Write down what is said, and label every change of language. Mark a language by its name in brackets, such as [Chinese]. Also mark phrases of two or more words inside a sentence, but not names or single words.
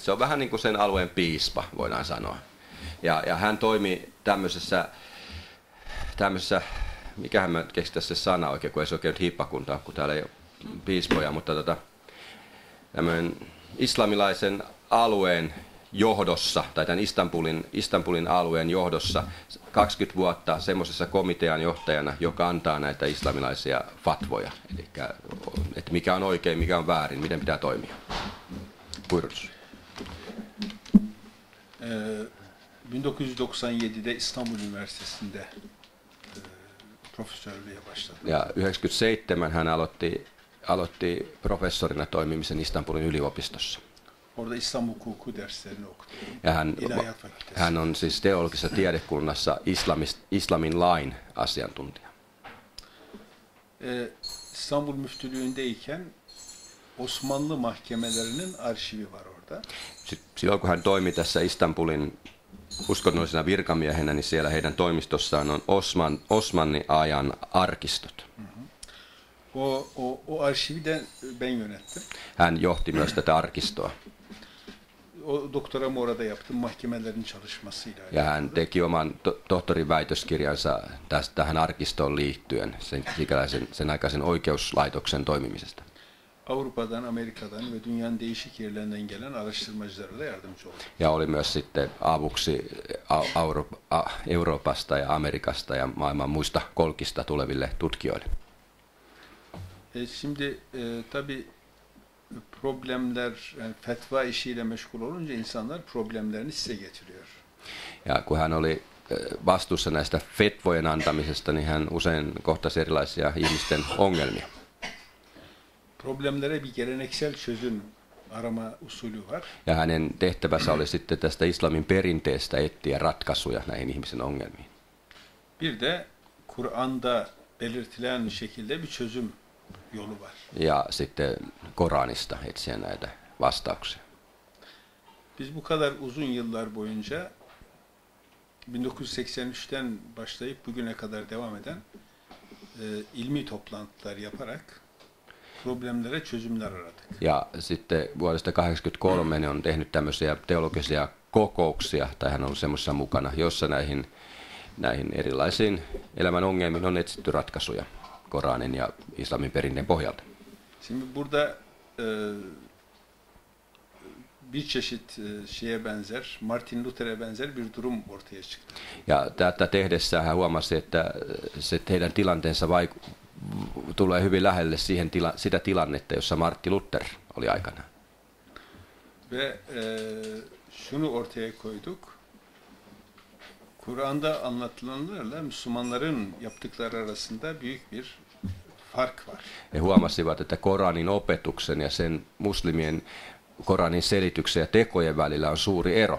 [Finnish] Se on vähän niin kuin sen alueen piispa, voidaan sanoa. Ja hän toimi tämmöisessä, mikähän mä keksin se sana oikein, kun ei se oikein hiippakunta, kun täällä ei ole piispoja, mutta tämmöinen islamilaisen alueen johdossa, tai tämän Istanbulin alueen johdossa 20 vuotta semmoisessa komitean johtajana, joka antaa näitä islamilaisia fatvoja. Eli että mikä on oikein, mikä on väärin, miten pitää toimia. [Turkish] Buyurunuz. 1997'de İstanbul Üniversitesi'nde profesörlüğe başladım. [Finnish] Ja 1997 hän aloitti professorina toimimisen Istanbulin yliopistossa. [Turkish] Orada İslam hukuku derslerini okudum. [Finnish] Ja İlahiyat hän on siis teologisessa tiedekunnassa islamin lain asiantuntija. [Turkish] İstanbul Müftülüğü'ndeyken Osmanlı mahkemelerinin arşivi var orada. [Finnish] Silloin kun hän toimi tässä Istanbulin uskonnollisena virkamiehenä, niin siellä heidän toimistossaan on Osmanni ajan arkistot. [Turkish] O arşivi de ben yönettim. [Finnish] Hän johti myös tätä arkistoa. [Turkish] O doktoramı orada yaptım mahkemelerin çalışmasıyla. [Finnish] Ja hän teki oman tohtorin väitöskirjansa tähän arkistoon liittyen, sen aikaisen oikeuslaitoksen toimimisesta. [Turkish] Avrupa'dan, Amerika'dan ve dünyanın değişik yerlerinden gelen araştırmacılara da yardımcı oldum. [Finnish] Ja oli myös sitten avuksi Euroopasta ja Amerikasta ja maailman muista kolkista tuleville tutkijoille. [Turkish] Şimdi tabii problemler, yani fetva işiyle meşgul olunca insanlar problemlerini size getiriyor. [Finnish] Ja kun hän oli vastuussa näistä fetvojen antamisesta, niin hän usein kohtasi erilaisia ihmisten ongelmia. [Turkish] Problemlere bir geleneksel çözüm arama usulü var. [Finnish] Ja hänen tehtävänsä oli sitten tästä islamin perinteestä etsiä ratkaisuja näihin ihmisen ongelmiin. [Turkish] Bir de Kur'an'da belirtilen şekilde bir çözüm yolu var. [Finnish] Ja sitten Koranista etsiä näitä vastauksia. [Turkish] Biz bu kadar uzun yıllar boyunca 1983'ten başlayıp bugüne kadar devam eden ilmi toplantılar yaparak problemlere çözümler aradık. [Finnish] Ja sitten vuodesta 1983 ne on tehnyt tämmöisiä teologisia kokouksia, tai hän on ollut semmoisessa mukana, jossa näihin erilaisiin elämän ongelmiin on etsitty ratkaisuja Koranin ja islamin perinteen pohjalta. [Turkish] Şimdi burada bir çeşit şeye benzer, Martin Luther'e benzer bir durum ortaya çıktı. [Finnish] Ja tätä tehdessä hän huomasi, että se heidän tilanteensa tulee hyvin lähelle sitä tilannetta, jossa Martti Luther oli aikana. [Turkish] Ve şunu ortaya koyduk. Kur'an'da anlatılanlarla Müslümanların yaptıkları arasında büyük bir fark var. [Finnish] He huomasivat, että Koranin opetuksen ja sen muslimien Koranin selityksen ja tekojen välillä on suuri ero.